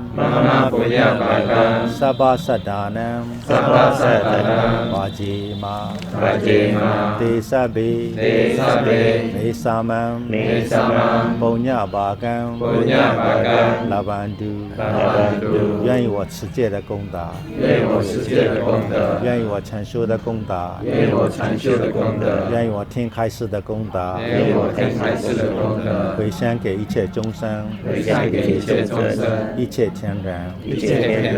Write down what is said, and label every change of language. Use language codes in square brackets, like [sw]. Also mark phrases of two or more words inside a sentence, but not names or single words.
[pi] มหาปุญญาภากัง สัพพสัตตานัง สัพพสัตตานัง วาจิมา ปัจเจมา เตสัพเบ เตสัพเพ เมสามัง เมสามัง ปุญญาภากัง ปุญญาภากัง ลาบันตุ ลาบันตุ [zh] 愿意我持戒的功德，愿我持戒的功德，愿意我禅修的功德，愿我禅修的功德，愿意我天开示的功德，愿我天开示的功德，回向给一切众生，回向给一切众生，一切天人，一切天人，